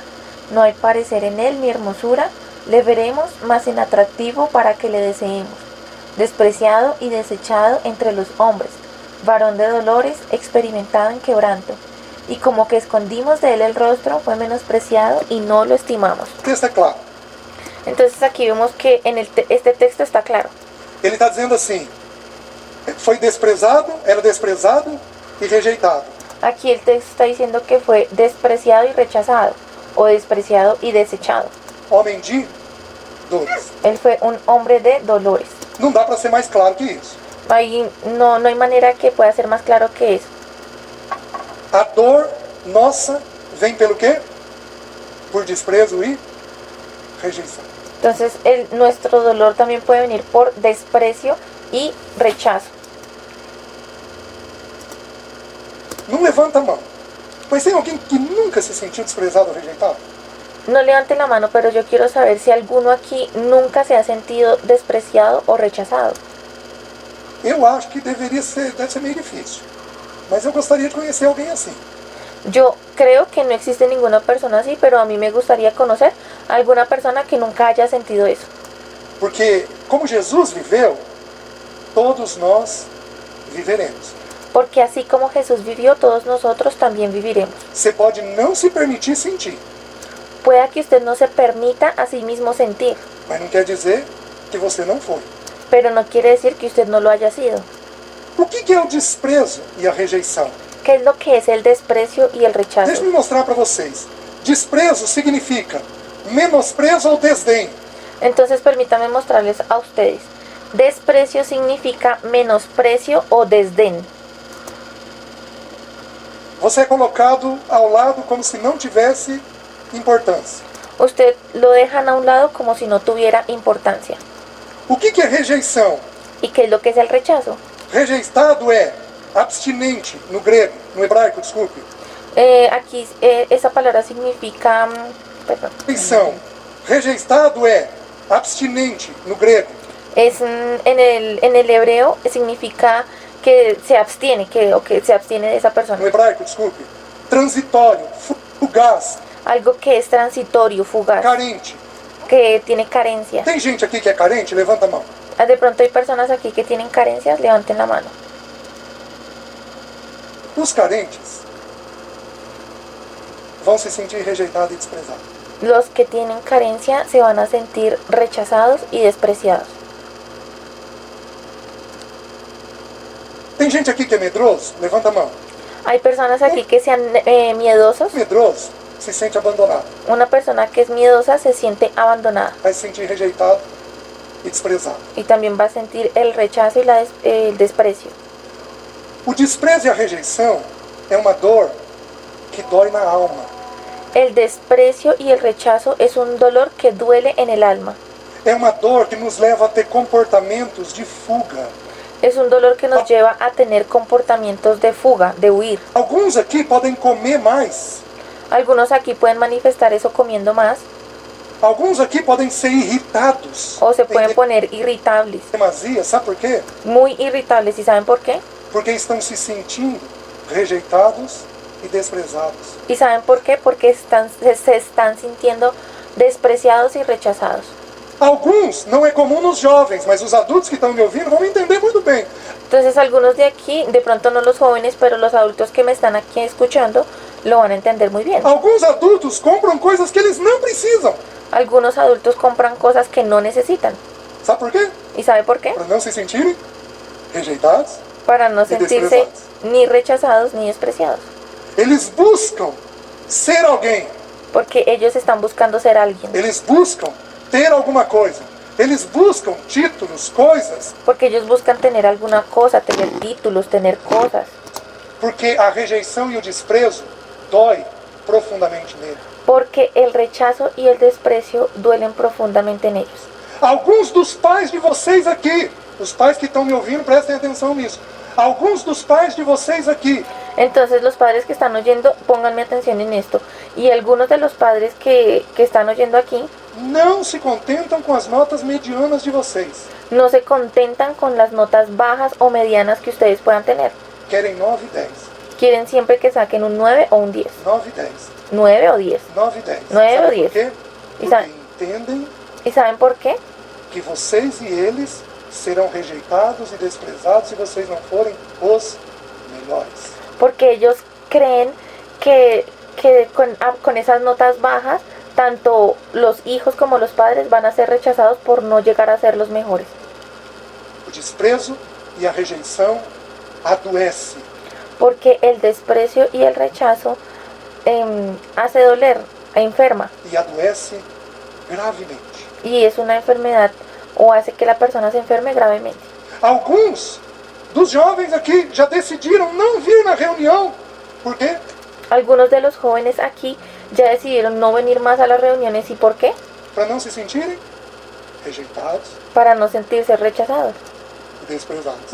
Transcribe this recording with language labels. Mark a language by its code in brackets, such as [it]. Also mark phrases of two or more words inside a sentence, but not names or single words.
[es] No hay parecer en él ni hermosura. Le veremos, mas en atractivo para que le deseemos. Despreciado y desechado entre los hombres, varón de dolores, experimentado en quebranto. Y como que escondimos de él el rostro, fue menospreciado y no lo estimamos. Está claro. Entonces aquí vemos que en este texto está claro. [pt] Ele está dizendo assim, era desprezado e rejeitado. [es] Aquí el texto está diciendo que fue despreciado y rechazado, o despreciado y desechado. [pt] Homem de dores. [es] Él fue un hombre de dolores. [pt] Não dá para ser mais claro que isso. [es] Ahí no hay manera que pueda ser más claro que eso. [pt] A dor nossa vem pelo quê? Por desprezo e rejeição. [es] Entonces nuestro dolor también puede venir por desprecio y rechazo. [pt] Não levanta a mão. Mas tem alguém que nunca se sentiu desprezado ou rejeitado? [es] No levante la mano, pero yo quiero saber si alguno aquí nunca se ha sentido despreciado o rechazado. [pt] Eu acho que deve ser meio difícil. Mas eu gostaria de conhecer alguém assim. [es] Yo creo que no existe ninguna persona así, pero a mí me gustaría conocer a alguna persona que nunca haya sentido eso. [pt] Porque como Jesus viveu, todos nós viveremos. [es] Porque así como Jesús vivió, todos nosotros también viviremos. [pt] Você pode não se permitir sentir, [es] Pueda que usted no se permita a sí mismo sentir, [pt] mas não quer dizer que você não foi. [es] pero no quiere decir que usted no lo haya sido. [pt] O que é o desprezo e a rejeição? [es] ¿Qué es lo que es el desprecio y el rechazo? [pt] Deixa-me mostrar para vocês. Desprezo significa menosprezo ou desdém. [es] Entonces permítame mostrarles a ustedes. Desprecio significa menosprecio o desdén. [pt] Você é colocado ao lado como se não tivesse importância. [es] Usted lo dejan a un lado como si no tuviera importancia. [pt] O que é rejeição? [es] ¿Y qué es lo que es el rechazo? [pt] Rejeitado é abstinente, no grego, no hebraico, desculpe. [es] Aquí esa palabra significa... perdón. [pt] Rejeição. Rejeitado é abstinente, no grego. [es] Es en el hebreo significa que se abstiene, o que se abstiene de esa persona. [pt] No hebraico, desculpe. Transitório, fugaz, [es] Algo que es transitorio, fugaz, [pt] carente. [es] que tiene carencia. [pt] Tem gente aqui que é carente? Levanta a mão. [es] De pronto hay personas aquí que tienen carencias, levanten la mano. [pt] Os carentes vão se sentir rejeitados e desprezados. [es] Los que tienen carencia se van a sentir rechazados y despreciados. [pt] Tem gente aqui que é medroso? Levanta a mão. [es] Hay personas aquí que sean miedosos. [pt] Medroso se sente abandonado. [es] Una persona que es miedosa se siente abandonada [pt] Vai se sentir rejeitado e desprezado. [es] y también va a sentir el rechazo y el desprecio. [pt] O desprezo e a rejeição é uma dor que dói na alma. [es] El desprecio y el rechazo es un dolor que duele en el alma. [pt] É uma dor que nos leva a ter comportamentos de fuga. [es] Es un dolor que nos lleva a tener comportamientos de fuga, de huir. [pt] Alguns aqui podem comer mais. [es] Algunos aquí pueden manifestar eso comiendo más [pt] Alguns aqui podem ser irritados. [es] o se pueden poner irritables, [pt] Demasia, sabe por quê? [es] muy irritables. ¿Y saben por qué? [pt] Porque estão se sentindo rejeitados e desprezados. [es] ¿Y saben por qué? Porque se están sintiendo despreciados y rechazados. [pt] Alguns, não é comum nos jovens, mas os adultos que estão me ouvindo vão entender muito bem. [es] Entonces algunos de aquí, de pronto no los jóvenes, pero los adultos que me están aquí escuchando, lo van a entender muy bien. [pt] Alguns adultos compram coisas que eles não precisam. [es] Algunos adultos compran cosas que no necesitan. [pt] Sabe por quê? [es] ¿Y sabe por qué? [pt] Para não se sentirem rejeitados. [es] Para no sentirse [pt] desprezados. [es] ni rechazados ni despreciados. [pt] Eles buscam ser alguém. [es] Porque ellos están buscando ser alguien. [pt] Eles buscam ter alguma coisa. Eles buscam títulos, coisas, [es] Porque ellos buscan tener alguna cosa, tener títulos, tener cosas. [pt] porque a rejeição e o desprezo dói profundamente nele. [es] Porque el rechazo y el desprecio duelen profundamente en ellos. [pt] Alguns dos pais de vocês aqui, os pais que estão me ouvindo, prestem atenção nisso. Alguns dos pais de vocês aqui [es] Entonces los padres que están oyendo, pónganme atención en esto. Y algunos de los padres que están oyendo aquí [pt] não se contentam com as notas medianas de vocês. [es] no se contentan con las notas bajas o medianas que ustedes puedan tener. [pt] Querem 9 e 10. [es] Quieren siempre que saquen un 9 o un 10. [pt] 9 e 10. [es] 9 o 10. [pt] 9 e 10. 9 Sabe ou por 10? quê? E Porque sabe- entendem [es] ¿Y saben por qué? [pt] que vocês e eles serão rejeitados e desprezados se vocês não forem os melhores. [es] Porque ellos creen que con esas notas bajas, tanto los hijos como los padres van a ser rechazados por no llegar a ser los mejores. [pt] O desprezo e a rejeição adoece. [es] Porque el desprecio y el rechazo hace doler, enferma. [pt] E adoece gravemente. [es] Y es una enfermedad o hace que la persona se enferme gravemente. [pt] Alguns dos jovens aqui já decidiram não vir na reunião. Por quê? [es] Algunos de los jóvenes aquí ya decidieron no venir más a las reuniones. ¿Y por qué? [pt] Para não se sentirem rejeitados [es] Para no sentirse rechazados [pt] e desprezados.